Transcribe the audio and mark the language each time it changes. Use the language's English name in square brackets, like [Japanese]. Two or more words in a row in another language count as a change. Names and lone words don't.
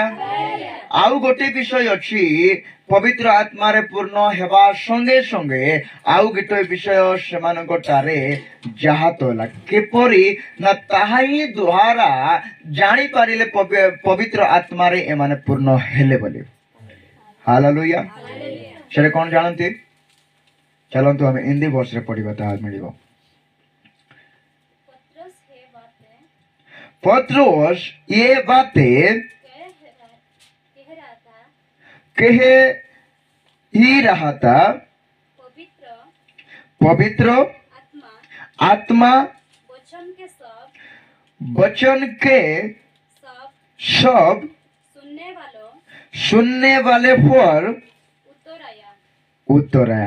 [Odia] ଆଉ ଗୋଟେ ବିଷୟ ଅଛି, ପବିତ୍ର ଆତ୍ମାରେ ପୂର୍ଣ୍ଣ ହେବା ସଙ୍ଗେ ସଙ୍ଗେ ଆଉ ଗୋଟେ ବିଷୟ ସେମାନଙ୍କଠାରେ ଜାହାତ ହେଲା। କିପରି ନା ତାହା ହିଁ ଦ୍ୱାରା ଜାଣିପାରିଲେ ପବିତ୍ର ଆତ୍ମାରେ ଏମାନେ ପୂର୍ଣ୍ଣ ହେଲେ ବୋଲି। ହାଲେଲୁୟା। ସେଟା କ'ଣ ଜାଣନ୍ତି? ଚାଲନ୍ତୁ ଆମେ ହିନ୍ଦୀ ବର୍ଷରେ ପଢିବା, ତାହା ମିଳିବ। [Hindi] पत्रोस ये बातें कह ही रहा था। पवित्र आत्मा वचन के सब सुनने वाले पर उत्तर आया।